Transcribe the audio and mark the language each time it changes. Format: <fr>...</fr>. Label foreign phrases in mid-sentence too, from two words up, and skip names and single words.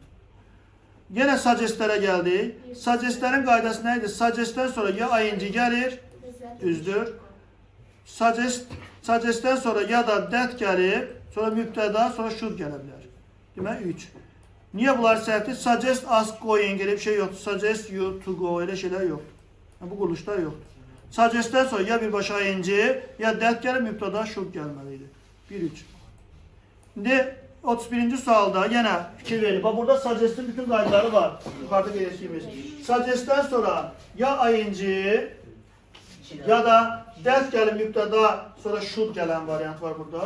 <az>Yenə suggestlərə gəldik. Suggestlərin qaydası nə idi? Suggestdən sonra ya ing gəlir, düzdür. Suggestdən sonra ya da that gəlir, sonra mübtəda, sonra should gələ bilər. Demək 3. Niyə bunlar səhvdir? Suggest, ask, going elə bir şey yoxdur.</az> <en>Suggest you to go</en> <az>elə şeylər yoxdur. Bu quruluşlar yoxdur. Suggestdən sonra ya birbaşa ing, ya that gəlir, mübtəda, should gəlməlidir. 1-3. İndi 31-ci sualda yenə fikir verin. Bax burada suggest'in bütün qaydaları var. Yuxarıda qeyd etdiyimiz. Suggest'dən sonra ya ing ya da that gəlir mübtəda, sonra should gələn variant var burada.</az>